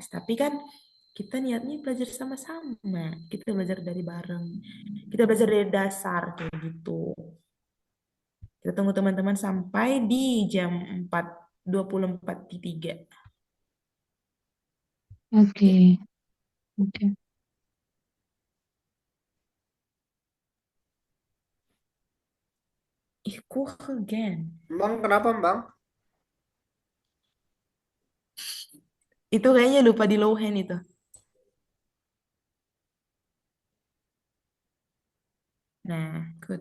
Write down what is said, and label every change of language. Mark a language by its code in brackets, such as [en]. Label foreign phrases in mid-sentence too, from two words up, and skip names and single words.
[id] Tapi kan kita niatnya belajar sama-sama. Kita belajar dari bareng. Kita belajar dari dasar kayak gitu. Kita tunggu teman-teman sampai di jam 4:24. Oke. Oke. [de] Ich koche gern. [id] Bang, kenapa Bang? Itu kayaknya lupa di [en] low hand [id] itu. Nah, good.